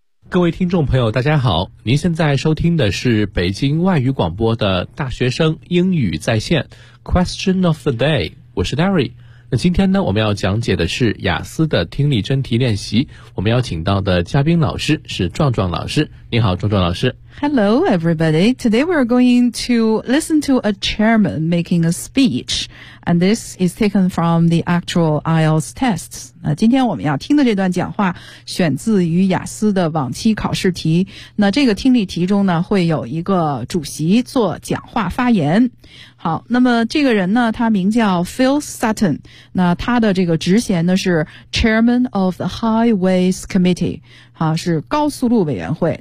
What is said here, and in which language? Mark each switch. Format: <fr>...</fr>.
<zh>各位听众朋友大家好，您现在收听的是北京外语广播的大学生英语在线 Question of the day， 我是 Larry。那今天呢，我们要讲解的是雅思的听力真题练习，我们要请到的嘉宾老师是壮壮老师。你好壮壮老师。</zh> <en>Hello everybody. Today we are going to listen to a chairman making a speech, and this is taken from the actual IELTS tests.</en> <zh>今天我们要听的这段讲话选自于雅思的往期考试题。那这个听力题中呢，会有一个主席做讲话发言。好，那么这个人呢，他名叫 Phil Sutton， 那他的这个职衔呢是</zh> <en>Chairman of the Highways Committee，</en> <zh>好，是高速路委员会。</zh>